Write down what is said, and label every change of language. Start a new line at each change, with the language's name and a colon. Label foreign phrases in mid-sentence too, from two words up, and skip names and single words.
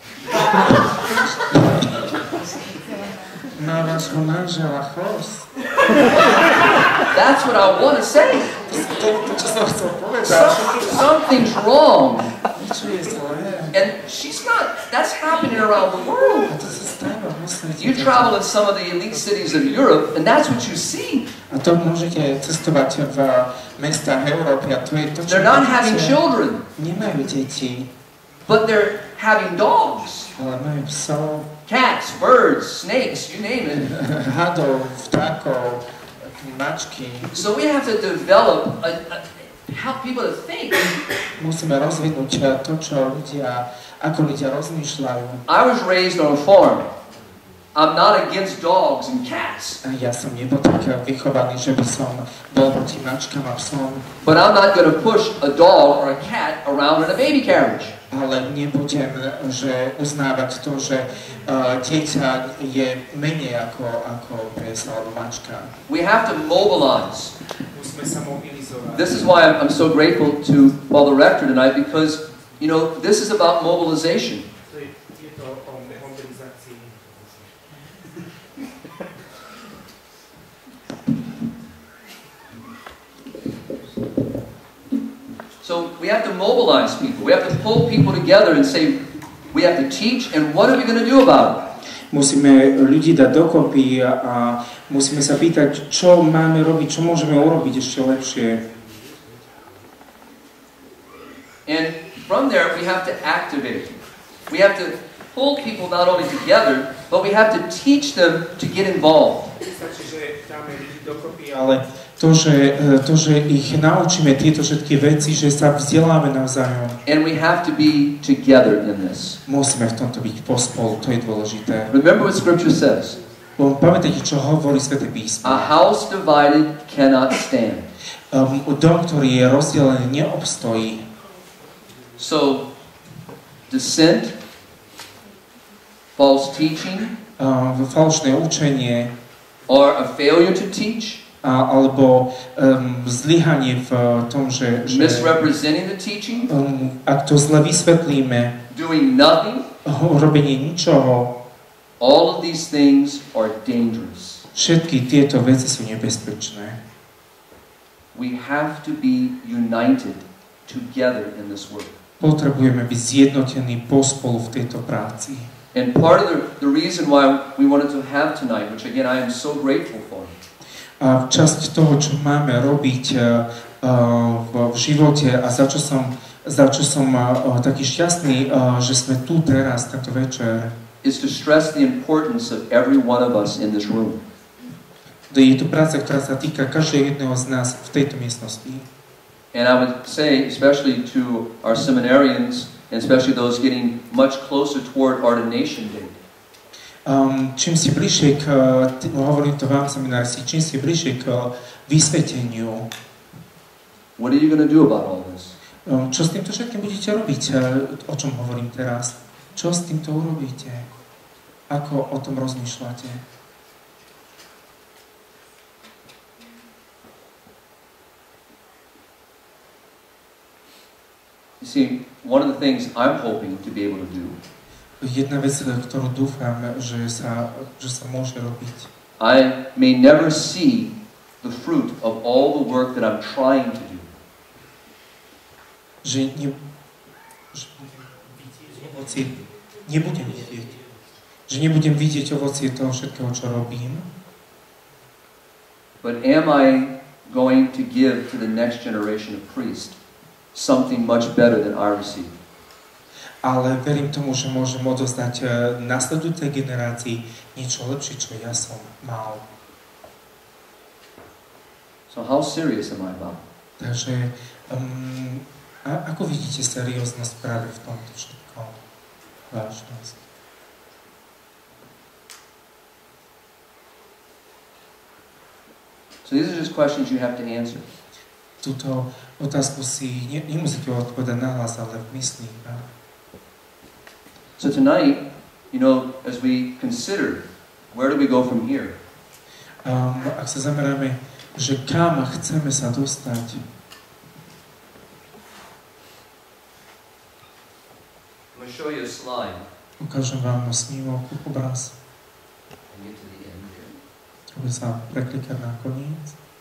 English: That's what I want to say. Something's wrong. And that's happening around the world.
Slovak: A to sa stáva vo svete.
English: You travel in some of the elite cities of Europe, and that's what you see.
Slovak: A to môžete cestovať v mestách Európy a to je to, čo
English: They're not having children,
Slovak: nemajú deti,
English: but they're having dogs,
Slovak: ale majú psov,
English: cats, birds, snakes, you name it.
Slovak: hadov, vtákov, mačky.
English: So we have to develop help people to think.
Slovak: Musíme rozvinúť to, ako ľudia rozmýšľajú.
English: I was raised on a farm. I'm not against dogs and cats.
Slovak: Ja som nebol tak vychovaný, že by som bol proti mačkám a psom.
English: But I'm not going to push a dog or a cat around in a baby carriage.
Slovak: Ale nebudem uznávať to, že dieťa je menej ako pes alebo mačka.
English: We have to mobilize.
Slovak: Musíme sa mobilizovať.
English: This is why I'm so grateful to Paul the Rector tonight, because, you know, this is about mobilization. So we have to mobilize people. We have to pull people together and say, we have to teach, and what are we going to do about it?
Slovak: Musíme ľudí dať dokopy a musíme sa pýtať, čo máme robiť, čo môžeme urobiť ešte lepšie.
English: And from there, we have to activate. We have to pull people not only together, but we have to teach them to get involved.
Slovak: Ale to, že ich naučíme tieto všetky veci, že sa vzdeláme navzájom.
English: And we have to be together in this.
Slovak: Musíme v tomto byť pospolu, to je dôležité.
English: Remember what Scripture says.
Slovak: Pamätajte, čo hovorí Sväté písmo.
English: A house divided cannot stand.
Slovak: Dom, ktorý je rozdelený, neobstojí.
English: So, dissent, false teaching,
Slovak: falošné učenie,
English: or a failure to teach,
Slovak: alebo zlyhanie v tom, že
English: misrepresenting the teaching,
Slovak: ak to zle vysvetlíme,
English: doing nothing,
Slovak: robenie ničoho,
English: all of these things are dangerous.
Slovak: Všetky tieto veci sú nebezpečné.
English: We have to be united together in this work.
Slovak: Potrebujeme byť zjednotení pospolu v tejto práci.
English: And part of the reason why we wanted to have tonight, which again I am so grateful for.
Slovak: A časť toho, čo máme robiť v živote a za čo som taký šťastný, že sme tu teraz, tento večer,
English: is to stress the importance of every one of us in this room.
Slovak: Je to práca, ktorá sa týka každého jedného z nás v tejto miestnosti.
English: And I would say, especially to our seminarians, and especially those getting much closer toward ordination date.
Slovak: Čím ste bližšie hovorím to vám, semináristi, čím ste bližšie k vysveteniu.
English: What are you going to do about all this?
Slovak: Čo s týmto všetkým budete robiť? O čom hovorím teraz? Čo s týmto urobíte? Ako o tom rozmýšľate?
English: You see, one of the things I'm hoping to be able to do.
Slovak: Jedna vec, ktorú dúfam, že sa môže robiť.
English: I may never see the fruit of all the work that I'm trying to do.
Slovak: Nebudem vidieť ovocie toho všetkého, čo robím.
English: But am I going to give to the next generation of priests something much better than I received?
Slovak: Ale verím tomu, že môžem odozdať nasledujúcej generácii niečo lepšie, čo ja som mal.
English: So how serious am I about?
Slovak: Takže ako vidíte serióznosť práve v tomto všetkom? Vážnosť.
English: So these are just questions you have to answer.
Slovak: Túto otázku si nemusíte odpovedať nahlas, ale v mysli.
English: So tonight, you know, as we consider, where do we go from here?
Slovak: Ak sa zameráme, že kam chceme sa dostať.
English: I'm going to show you a slide.
Slovak: Ukážem vám snímok, obraz. Treba sa preklikať na koniec.